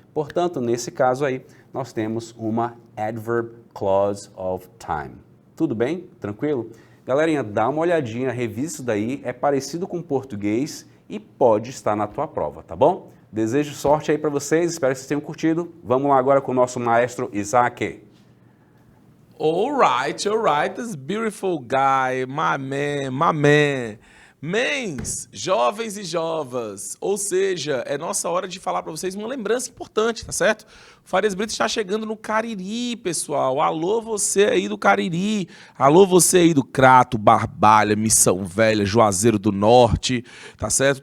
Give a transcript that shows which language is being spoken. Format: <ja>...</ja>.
<pt>Portanto, nesse caso aí, nós temos uma adverb clause of time. Tudo bem? Tranquilo? Galerinha, dá uma olhadinha, revisa isso daí, é parecido com o português e pode estar na tua prova, tá bom? Desejo sorte aí para vocês, espero que vocês tenham curtido. Vamos lá agora com o nosso maestro Isaac.</pt> <en>All right, this beautiful guy, my man.</en> <pt>Mens, jovens e jovas, ou seja, é nossa hora de falar para vocês uma lembrança importante, tá certo? O Farias Brito está chegando no Cariri, pessoal. Alô, você aí do Cariri. Alô, você aí do Crato, Barbalha, Missão Velha, Juazeiro do Norte, tá certo?</pt>